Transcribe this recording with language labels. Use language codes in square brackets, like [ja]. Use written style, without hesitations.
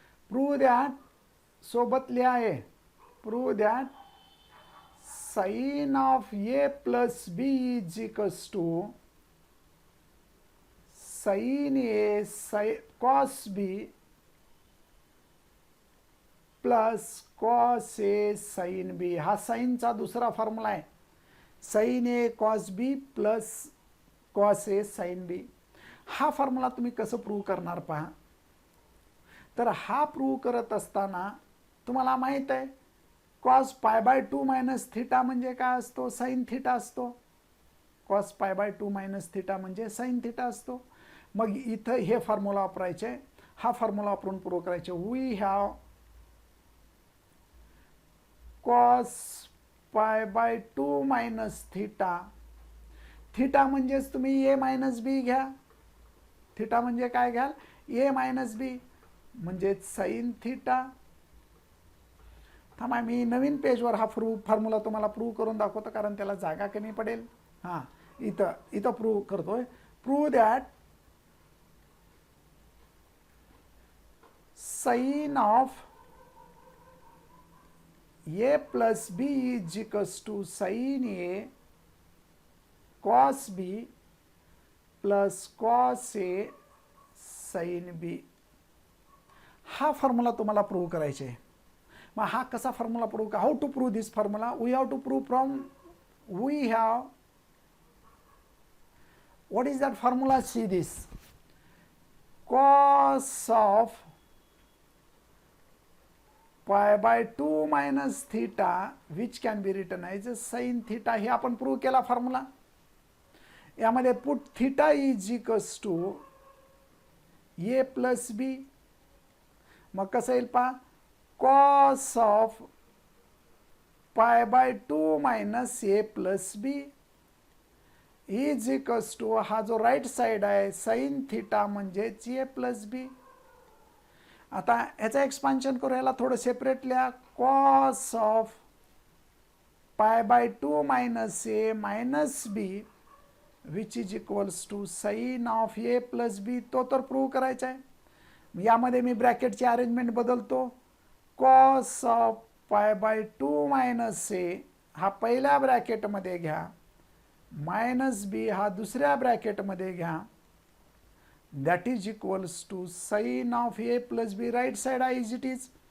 [en] prove that, [mr] सोबत लिहा आहे, [en] Prove that sine of A plus B is equals to sine A cos B plus cos A sine B. [mr] हा साइनचा दुसरा formula आहे. [en] Sine A cos B plus cos A sine B. [mr] हा formula तुम्ही कसं prove करणार पहा. तर हा प्रूव्ह करत असताना तुम्हाला माहित आहे cos pi by 2 minus theta म्हणजे काय असतो? साइन थिटा असतो. Cos pi by 2 minus theta म्हणजे साइन थिटा असतो. मग इथं हे फॉर्म्युला वापरायचे. हा फॉर्म्युला वापरून प्रूव्ह करायचे. [en] We have cos pi by 2 minus theta. [mr] Theta म्हणजेच तुम्ही ए मायनस बी घ्या. थिटा म्हणजे काय घ्याल? ए मायनस बी म्हणजेच साइन थिटा. थांबा, मी नवीन पेजवर हा फॉर्म्युला तुम्हाला प्रूव्ह करून दाखवतो, कारण त्याला जागा कमी पडेल. हां, इथं प्रूव्ह करतोय. [en] Prove that sine of A plus B is equals to sine A cos B plus cos A sine B. [mr] हा फॉर्म्युला तुम्हाला प्रूव्ह करायचे. मग हा कसा formula prove? [en] How to prove this formula? We have to prove from we have, what is that formula? See this, cos of pi by 2 minus theta, which can be written as sin theta. [mr] हे आपण prove केला formula. यामध्ये [en] Put theta is equals to A plus B. [mr] मग कसं येईल पहा, cos of pi by 2 minus A plus B is equals to, हा जो राईट साइड आहे साइन थीटा म्हणजेच ए प्लस बी. आता याचं एक्सपान्शन करू, याला थोडं सेपरेट लिहा. [en] Cos of pi by 2 minus A minus B which is equals to sine of A plus B. [mr] तो तर प्रूव्ह करायचा आहे. यामध्ये मी ब्रॅकेटची अरेंजमेंट बदलतो. Cos of pi by 2 minus ए हा पहिल्या ब्रॅकेटमध्ये घ्या, मायनस बी हा दुसऱ्या ब्रॅकेटमध्ये घ्या, [en] That is equals to sine of A plus B. [mr] Right side आहे इज इट इज.